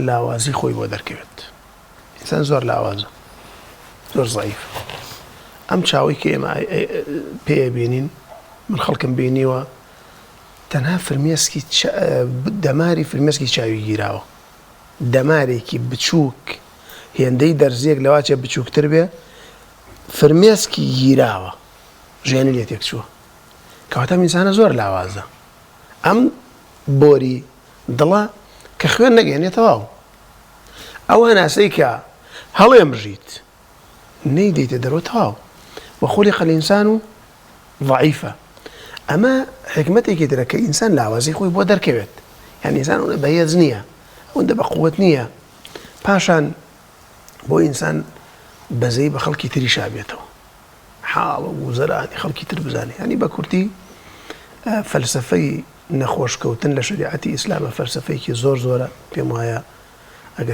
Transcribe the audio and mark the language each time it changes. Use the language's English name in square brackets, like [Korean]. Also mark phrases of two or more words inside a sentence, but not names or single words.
[Central Kurdish] لاوازی خۆی بۆ دەرکەوێت ئینسان زۆر لاوازە زۆر زەعیف ئەم چاوەی کە ئێمە پێبینین من خەڵکم بینیوە تەنها فرمێسکی دەماری فرمێسکی چاوی گیراوە دەمارێکی بچووک هێندەی دەرزیەک لەواچێ بچووکتر بێ فرمێسکی گیراوە ژیانی لێ تێک چووە کەواتە ئینسانە زۆر لاوازە ئەم بۆری دڵە کە خوێن نەگەێنێتەوە ئەوە ناسەی کە هەڵێ بژیت نەیدەیتە دەرەوە تەواو [Arabic] وخلق الإنسان ضعيفا [Central Kurdish] ئەمە حکمتێکی ترە کە ئینسان لاوازی خۆی بۆ دەرکەوێت یعنی ئینسان ئەوەندە بەهێز نییە ئەوەندە بە قووەت نییە پاشان بۆ ئینسان بەزەی بە خەڵکی تری شابێتەوە حاڵە و زەرانی خەڵکی تر بزانێ ینی بە کورتی فەلسەفەی نەخۆشکەوتن لە شریعەتی ئیسلامە فەلسەفەیەکی زۆر زۆرە پێم وایە ئەگەر